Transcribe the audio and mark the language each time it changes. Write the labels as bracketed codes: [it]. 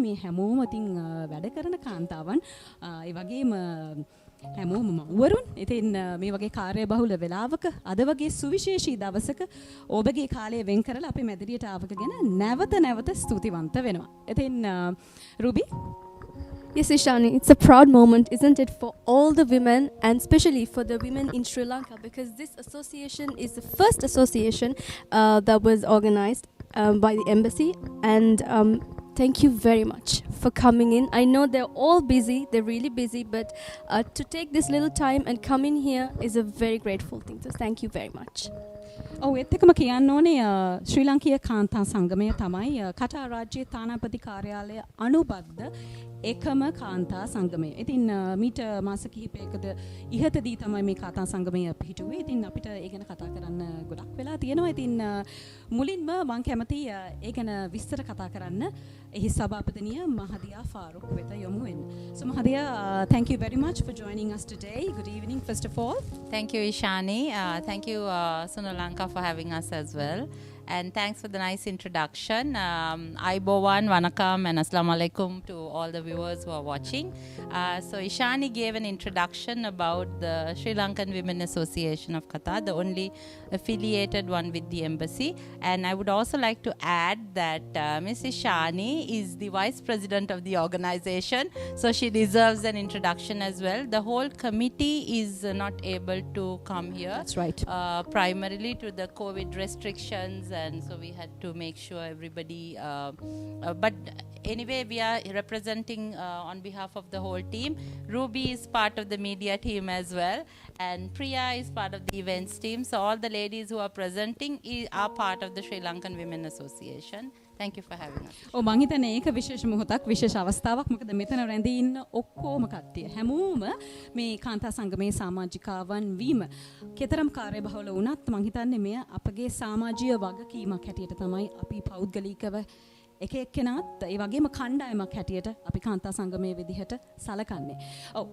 [si] මේ හැමෝම ඉතින් වැඩ කරන කාන්තාවන් ඒ වගේම හැමෝම මව්වරුන්. ඉතින් මේ වගේ කාර්යබහුල වෙලාවක අද වගේ සුවිශේෂී දවසක ඔබගේ කාලය වෙන් කරලා අපේ මැදිරියට ආවක ගැන නැවත ස්තුතිවන්ත වෙනවා. ඉතින් රුබි. [en] Yes, Ishani, it's a proud moment, isn't it, for all the women and especially for the women in Sri Lanka, because this association is the first association that was organized by the embassy, and thank you very much for coming in. I know they're all busy, they're really busy, but to take this little time and come in here is a very grateful thing. So thank you very much. ඔව් ඒත් එක්කම කියන්න ඕනේ ශ්‍රී ලංකීය කාන්තා සංගමය තමයි කටා රාජ්‍යයේ තානාපති කාර්යාලය අනුබද්ධ එකම කාන්තා සංගමය. ඉතින් මීට මාස කිහිපයකට ඉහතදී තමයි මේ කාන්තා සංගමය පිහිටුවේ. ඉතින් අපිට ඒ ගැන කතා කරන්න ගොඩක් වෙලා තියෙනවා. ඉතින් මුලින්ම මම කැමති ඒ ගැන විස්තර කතා කරන්න එහි සභාපතිනිය මහදියා ෆාරුක් වෙත යොමු වෙන්න. So Mahadiya, thank you very much for joining us today. Good evening first of all. Thank you Ishani. Thank you Sunu Lanka for having us as well. And thanks for the nice introduction. Aibowan, Wanakam and Assalamu Alaikum to all the viewers who are watching. So Ishani gave an introduction about the Sri Lankan Women Association of Qatar, the only affiliated one with the embassy. And I would also like to add that Ms. Ishani is the vice president of the organization, so she deserves an introduction as well. The whole committee is not able to come here. That's right. Primarily to the COVID restrictions, and so we had to make sure everybody but anyway we are representing on behalf of the whole team. Ruby is part of the media team as well, and Priya is part of the events team. So all the ladies who are presenting are part of the Sri Lankan Women Association. Thank you for having us. [si] ඔව් මං හිතන්නේ ඒක විශේෂ මොහොතක් විශේෂ අවස්ථාවක්. මොකද මෙතන රැඳී ඉන්න ඔක්කොම කට්ටිය හැමෝම මේ කාන්තා සංගමේ සමාජිකාවන් වීම කතරම් කාර්යබහුල වුණත් මං හිතන්නේ මෙය අපගේ සමාජීය වගකීමක් හැටියට තමයි අපි පෞද්ගලිකව එක එක්කෙනාත් ඒ වගේම කණ්ඩායමක් හැටියට අපි කාන්තා සංගමයේ විදිහට සලකන්නේ. ඔව්.